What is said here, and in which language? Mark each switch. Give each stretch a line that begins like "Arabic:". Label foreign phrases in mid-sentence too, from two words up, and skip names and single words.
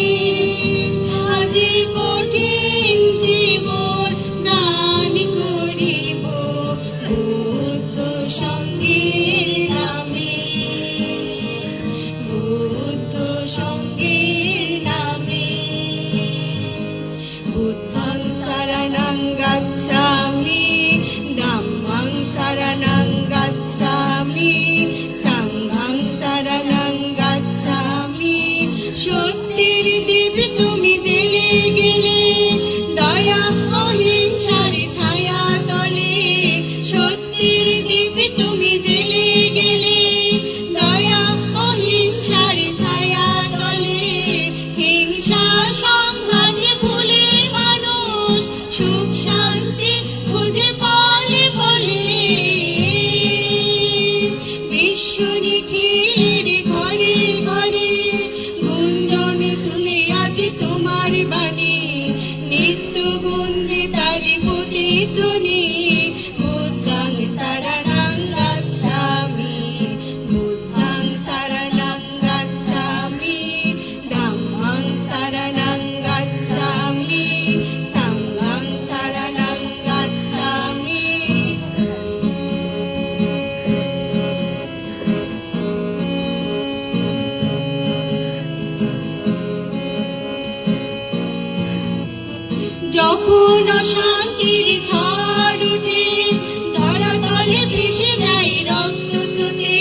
Bangla: আজি কঠিন জীবন দান করিব বুদ্ধ সঙ্গের নামে। বুদ্ধ সঙ্গের নামে।
Pali: বুদ্ধং শরণং গচ্ছামি, ধম্মং শরণং গচ্ছামি, সংঘং শরণং গচ্ছামি।
Bangla: সত্যের দীপ তুমি জেলে গেলে দয়া অহিংসার ছায়া তলে। সত্যের দীপ তুমি জেলে গেলে দয়া অহিংসার ছায়া তলে। হিংসা সংঘাতে ভুলে মানুষ সুখ শান্তি খুঁজে পালে বলে। বিশ্ব নিখিলের ঘরে ঘরে গুঞ্জন তুলে আছে তোমার বাণী। নিত্য গুঞ্জে তারি প্রতিধ্বনি।
Pali: বুদ্ধং শরণং গচ্ছামি, বুদ্ধং শরণং গচ্ছামি, ধম্মং শরণং গচ্ছামি, সংঘং শরণং গচ্ছামি।
Bangla: যখন অশান্তির ঝড় উঠে ধরাতলে ভেসে যায় রক্ত স্রোতে।